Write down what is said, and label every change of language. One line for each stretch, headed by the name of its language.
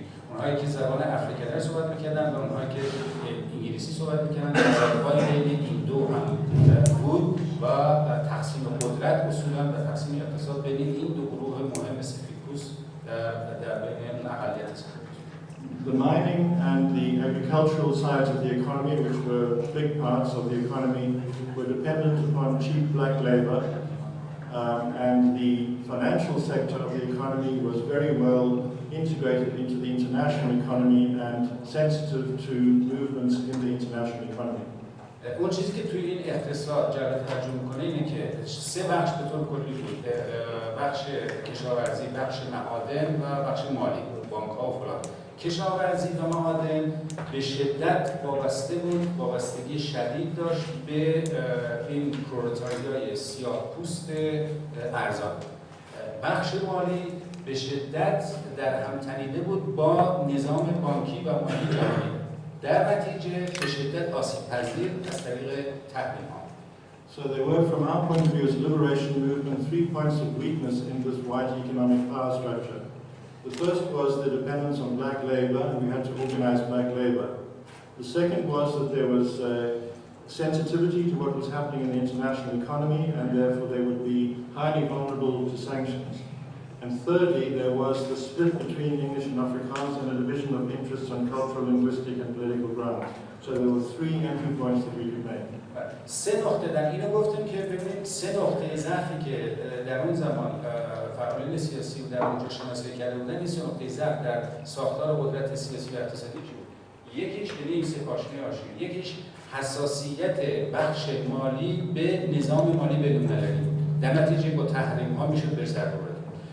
Persian: اونهایی که زبان افریکانر صحبت میکردن و اونهایی که انگلیسی صحبت میکردن، زبان بین این دو هم بود و تقسیم قدرت اصولا و تقسیم اقتصاد بین این دو گروه مهم سفیدپوست در بین اقلیت سفید.
English: The mining and the agricultural sides of the economy, which were big parts of the economy, were dependent upon cheap black labor, and the financial sector of the economy was very well integrated into the international economy and sensitive to movements in the international economy.
Persian: اون چیزی که توی این اقتصاد جلب توجه میکنه اینه که سه بخش به طور کلی بود، بخش کشاورزی، بخش معادن و بخش مالی، بانک‌ها و فلان. کشاورزی و معادن به شدت وابسته بود، وابستگی شدید داشت به این پرولتاریای سیاه‌پوست ارزان. بخش مالی به شدت در هم تنیده بود با نظام بانکی و مالی جهانی. در نتیجه به شدت آسیب‌پذیر از طریق تحریم‌ها.
English: So there were, from our point of view as a liberation movement, 3 points of weakness in this wide economic power structure. The first was the dependence on black labor, and we had to organize black labor. The second was that there was sensitivity to what was happening in the international economy, and therefore they would be highly vulnerable to sanctions. And thirdly, there was the split between English and Afrikaans and a division of interests on cultural, linguistic, and political grounds. So there were 3 entry points that we could make.
Persian: سه نقطه در اینو گفتیم که ببینید سه نقطه ضعفی که در اون زمان فعالین سیاسی در اونجا شناسایی کرده بودن، این سه نقطه ضعف در ساختار قدرت سیاسی و اقتصادی چی بود؟ یکیش این سه پاشنه آشیل، یکیش حساسیت بخش مالی به نظام مالی بین‌المللی، در نتیجه با تحریم ها میشد بهش ضربه بزنید.